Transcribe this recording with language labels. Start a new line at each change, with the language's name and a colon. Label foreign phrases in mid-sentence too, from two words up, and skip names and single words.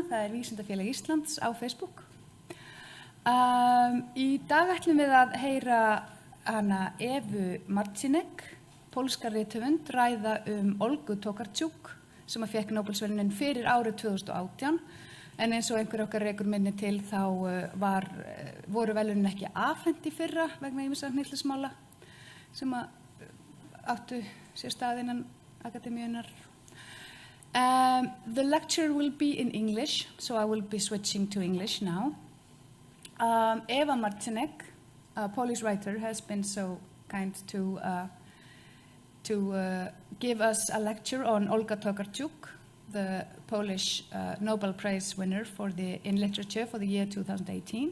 Icelandic: Það Vísindafélag Íslands á Facebook. Í dag ætlum við að heyra hana Ewu Marcinek, pólska rithöfund, ræða Olgu Tokarczuk sem að fékk Nóbelsverðlaunin fyrir árið 2018. En eins og einhver okkar rekur minni til þá voru verðlaunin ekki afhent í fyrra vegna ýmissa hnillismála sem að áttu sér stað innan akademíunnar.
English: The lecture will be in English, so I will be switching to English now. Ewa Marcinek, a Polish writer, has been so kind to give us a lecture on Olga Tokarczuk, the Polish Nobel Prize winner in literature for the year 2018.